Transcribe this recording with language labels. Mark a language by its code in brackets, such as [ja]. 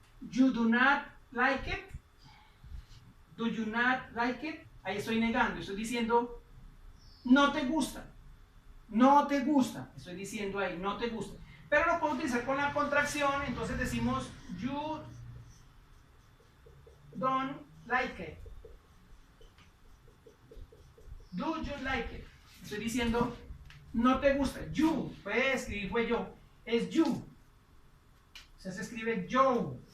[en] You do not like it. Do you not like it? [es] Ahí estoy negando. Estoy diciendo, no te gusta. No te gusta. Estoy diciendo ahí, no te gusta. Pero lo puedo utilizar con la contracción. Entonces decimos, [en] you don't like it. Do you like it? [es] Estoy diciendo, no te gusta. You, puede escribir fue yo. Es you. O sea, se escribe yo.